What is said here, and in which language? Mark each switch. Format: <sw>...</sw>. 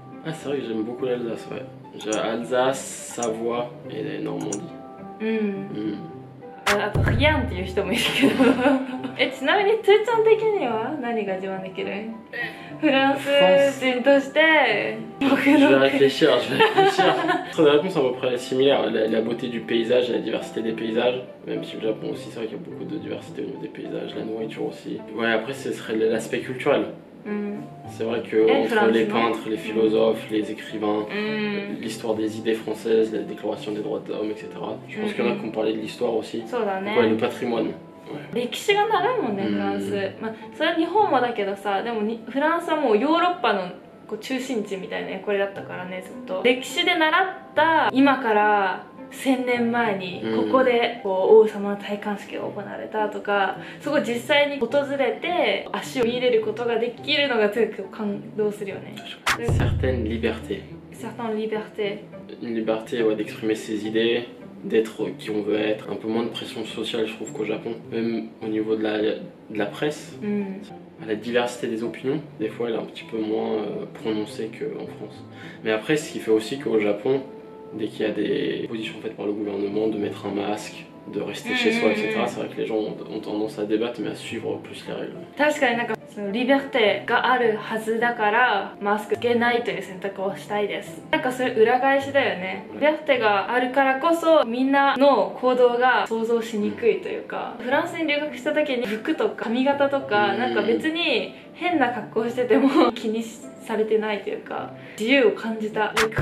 <fr>Ah, c'est vrai que j'aime beaucoup l'Alsace, ouais. J'ai Alsace, Savoie et Normandie.</fr> <ja>あとヒヤンっていう人もいるけどちなみにつーちゃん的には何が自慢できる？フランス人として僕の</ja> <fr>Je vais réfléchir. La réponse est à peu près similaire. La beauté du paysage et la diversité des paysages. Même si le Japon aussi, c'est vrai qu'il y a beaucoup de diversité au niveau des paysages, la nourriture aussi. Ouais, après, ce serait l'aspect culturel. C'est vrai que entre les peintres, les philosophes, les écrivains, l'histoire des idées françaises, la déclaration des droits de l'homme, etc. Je pense qu'il y en a qui ont parlé de l'histoire aussi. Ouais, le patrimoine.</fr> <ja>歴史が長いもんね、フランス。それは日本もだけどさ、でもフランスはもうヨーロッパの中心地みたいな役割だったからね、ずっと。歴史で習った今から1000年前にここで王様の戴冠式が行われたとか、そこ実際に訪れて足を入れることができるのがすごく感動するよね。</ja> <fr>Certaines libertés. Certaines libertés. Une liberté, ouais, d'exprimer ses idées, d'être qui on veut être, un peu moins de pression sociale, je trouve, qu'au Japon. Même au niveau de la presse, la diversité des opinions, des fois, elle est un petit peu moins prononcée qu'en France. Mais après, ce qui fait aussi qu'au Japon, dès qu'il y a des positions faites par le gouvernement de mettre un masque, de rester chez soi, etc., c'est vrai que les gens ont tendance à débattre, mais à suivre plus les règles.</fr> <ja>確かになんかそのリベルテがあるはずだからマスクつけないという選択をしたいです。なんかそれ裏返しだよね。リベルテがあるからこそみんなの行動が想像しにくいというか、フランスに留学した時に服とか髪型とかなんか別に変な格好してても気にされてないというか、自由を感じた。</ja>